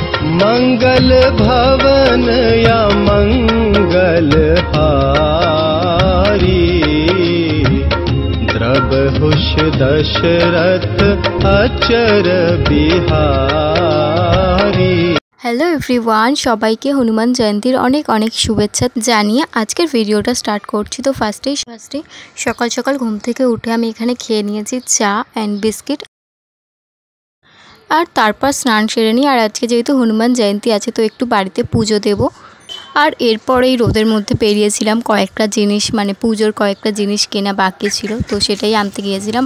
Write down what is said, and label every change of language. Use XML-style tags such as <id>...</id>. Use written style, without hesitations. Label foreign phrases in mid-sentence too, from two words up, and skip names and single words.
<awa>मंगल भवन या मंगल हारी, द्रवहुष दशरथ अचर बिहारी।</awa> <en>Hello everyone,</en> <bn>সবাইকে হনুমান জয়ন্তীর অনেক অনেক শুভেচ্ছা জানিয়ে আজকের ভিডিওটা স্টার্ট করছি। তো ফার্স্টে সকাল সকাল ঘুম থেকে উঠে আমি এখানে খেয়ে নিয়েছি চা অ্যান্ড বিস্কিট, আর তারপর স্নান সেরে নিই। আর আজকে যেহেতু হনুমান জয়ন্তী আছে তো একটু বাড়িতে পুজো দেব। আর এরপরে এই রোদের মধ্যে বেরিয়েছিলাম কয়েকটা জিনিস, মানে পুজোর কয়েকটা জিনিস কেনা বাকি ছিল, তো সেটাই আনতে গিয়েছিলাম।</bn>